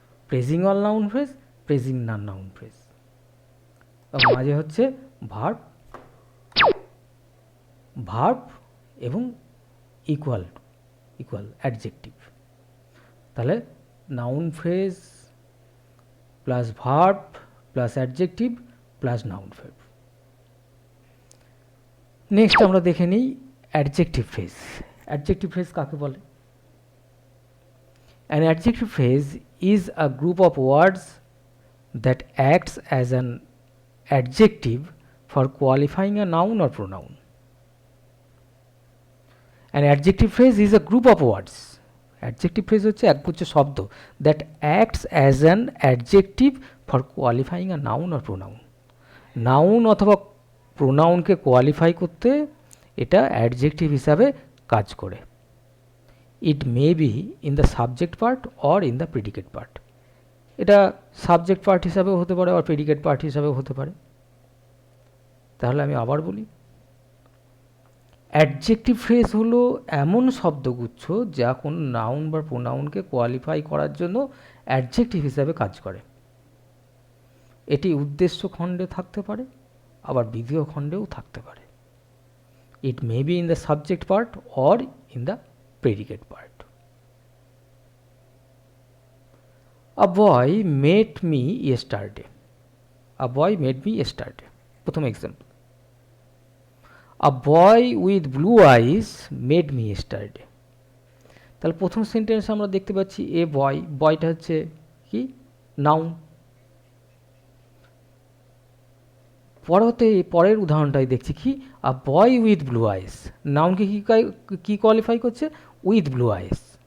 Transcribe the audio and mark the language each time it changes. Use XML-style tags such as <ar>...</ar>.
<bn>Praising all noun phrase, praising নান noun phrase. মাঝে হচ্ছে verb, verb এবং ইকুয়াল অ্যাডজেক্টিভ। তাহলে noun phrase plus verb plus adjective plus noun phrase. Next আমরা দেখে নিই অ্যাডজেক্টিভ ফ্রেজ। অ্যাডজেক্টিভ ফ্রেজ কাকে বলে?</bn> <en>An adjective phrase is a group of words that acts as an adjective for qualifying a noun or pronoun. An adjective phrase is a group of words. Adjective phrase</en> <bn>হচ্ছে একগুচ্ছ শব্দ</bn> <en>that acts as an adjective for qualifying a noun or pronoun.</en> <bn>Noun অথবা প্রোনাউনকে qualify করতে এটা adjective হিসাবে কাজ করে।</bn> <en>It may be in the subject part or in the predicate part.</en> <bn>এটা সাবজেক্ট পার্ট হিসাবেও হতে পারে আর প্রেডিকেট পার্ট হিসাবেও হতে পারে। তাহলে আমি আবার বলি, অ্যাডজেক্টিভ ফ্রেজ হলো এমন শব্দগুচ্ছ যা কোনো নাউন বা প্রোনাউনকে কোয়ালিফাই করার জন্য অ্যাডজেক্টিভ হিসাবে কাজ করে। এটি উদ্দেশ্য খণ্ডে থাকতে পারে, আবার বিধেয় খণ্ডেও থাকতে পারে।</bn> <en>It may be in the subject part or in the predicate part. A boy met me yesterday. A boy met me yesterday.</en> <bn>প্রথম example,</bn> <en>A boy with blue eyes met me yesterday.</en> <bn>তাহলে প্রথম সেন্টেন্স আমরা দেখতে পাচ্ছি</bn> <en>a boy,</en> <bn>বয়টা হচ্ছে কি noun. পরের উদাহরণটাই দেখছি কি</bn> <en>a boy with blue eyes,</en> <bn>নাউনকে কি কোয়ালিফাই করছে?</bn> <en>With blue eyes.</en>